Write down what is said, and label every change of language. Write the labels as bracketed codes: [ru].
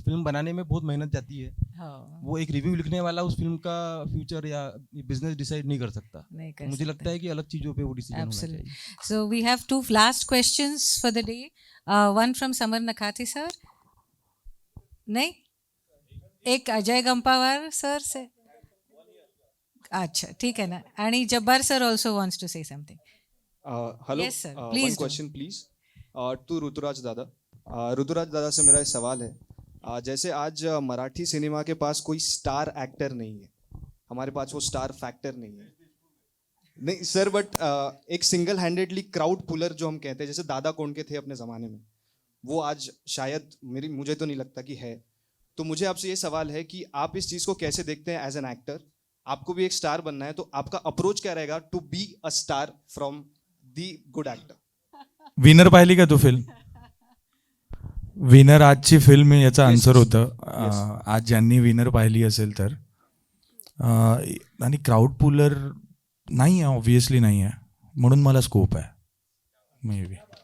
[hi] Film बनाने में बहुत मेहनत जाती है. वो एक रिव्यू लिखने वाला उस फिल्म का फ्यूचर या बिजनेस डिसाइड नहीं कर सकता. मुझे लगता है कि अलग चीज़ों पे वो डिसीजन होना चाहिए. [en] So we have two last questions for the day. One from Samar Nakhati sir. [hi] नहीं, एक अजय गंपावार सर से. अच्छा ठीक है ना. [en] आणि Jabbar sir also wants to say something. Hello. Yes sir, please one question please. To Ruturaj dada. [hi] ऋतुराज दादा से मेरा एक सवाल है. जैसे आज मराठी सिनेमा के पास कोई स्टार एक्टर नहीं है, हमारे पास वो स्टार फैक्टर नहीं है. नहीं सर, बट एक सिंगल हैंडेडली क्राउड पुलर जो हम कहते हैं, जैसे दादा कोंडके थे अपने ज़माने में, वो आज शायद मुझे तो नहीं लगता कि है. तो मुझे आपसे ये सवाल है कि आप इस चीज़ को कैसे देखते हैं [en] As an actor. [hi] आपको भी एक स्टार बनना है, तो आपका अप्रोच क्या रहेगा [en] To be a star from the good actor. [mr] Winner पाहिली का तू फिल्म? विनर आजची फिल्म याचा आन्सर होतं. आज ज्यांनी विनर पाहिली असेल तर, आणि क्राऊड पुलर नाही आहे, ऑब्विसली नाही आहे, म्हणून मला स्कोप आहे मे बी.